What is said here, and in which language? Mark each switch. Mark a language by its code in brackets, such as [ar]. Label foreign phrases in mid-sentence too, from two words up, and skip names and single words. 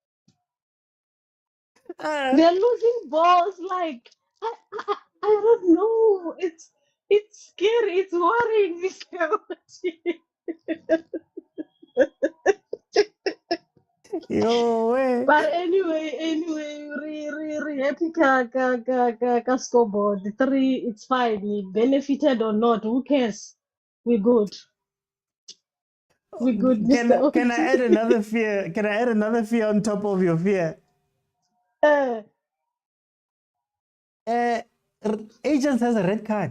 [en] They're losing balls like I don't know. It's scary. It's worrying, Mr. Oti. But anyway, re happy ka scoreboard. 3, it's fine. We benefited or not, who cares? We're good. We're good, Mr. Oti. Can I add another fear? Can I add another fear on top of your fear? Agents has a red card.